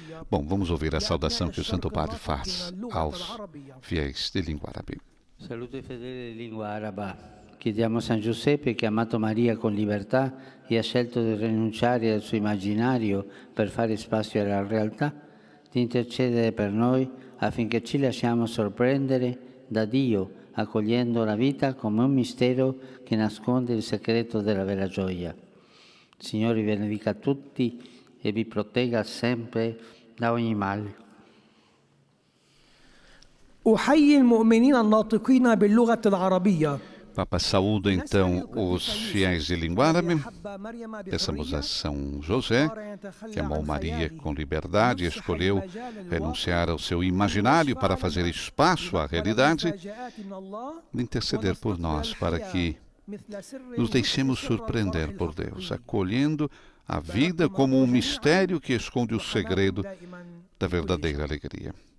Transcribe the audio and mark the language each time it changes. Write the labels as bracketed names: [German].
[Portuguese] Bom, vamos ouvir a saudação que o Santo Padre faz aos fiéis de língua árabe. [Italian] Salute fedele di lingua araba. Chiediamo a San Giuseppe, che ha amato Maria con libertà e ha scelto di rinunciare al suo immaginario per fare spazio alla realtà, di intercedere per noi affinché ci lasciamo sorprendere da Dio, accogliendo la vita come un mistero che nasconde il segreto della vera gioia. Signore vi benedica tutti e vi protegga sempre da ogni male. [Arabic] أحيي المؤمنين الناطقين باللغة العربية. [Portuguese] Papa saúda então os fiéis de língua árabe. Peçamos a São José, que amou Maria com liberdade e escolheu renunciar ao seu imaginário para fazer espaço à realidade, de interceder por nós para que nos deixemos surpreender por Deus, acolhendo a vida como um mistério que esconde o segredo da verdadeira alegria.